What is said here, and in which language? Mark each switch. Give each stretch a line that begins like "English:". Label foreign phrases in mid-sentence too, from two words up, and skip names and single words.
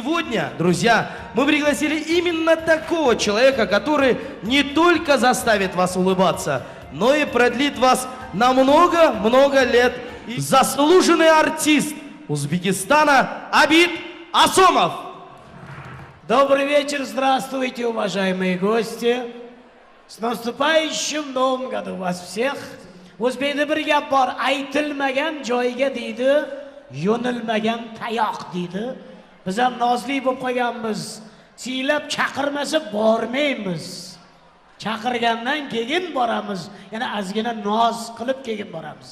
Russian: Сегодня, друзья, мы пригласили именно такого человека, который не только заставит вас улыбаться, но и продлит вас на много-много лет. Заслуженный артист Узбекистана Абид Асомов. Добрый вечер, здравствуйте, уважаемые гости. С наступающим Новым годом вас всех.
Uzbek: O'zbekda bir gap bor, aytilmagan joyga deydi, yo'nilmagan tayoq deydi. Biz ham nozli bo'lib qolganmiz. Siylab chaqirmasa bormaymiz. Chaqirgandan keyin boramiz. Yana ozgina noz qilib keyin boramiz.